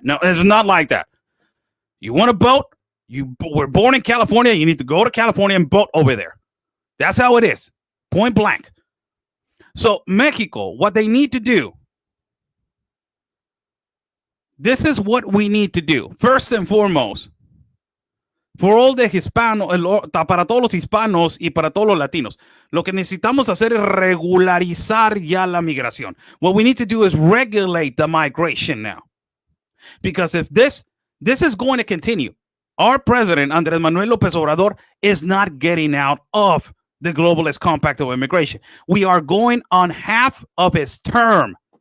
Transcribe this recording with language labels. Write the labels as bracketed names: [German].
[English] No, it's not like that. You want to vote? You were born in California. You need to go to California and vote over there. That's how it is. Point blank. So Mexico, what they need to do, this is what we need to do. First and foremost, for all the Hispanos, [Spanish] para todos los hispanos y para todos los latinos, lo que necesitamos hacer es regularizar ya la migración. [English] What we need to do is regulate the migration now. Because if this is going to continue, our president, Andrés Manuel López Obrador, is not getting out of the globalist compact of immigration. We are going on half of his term.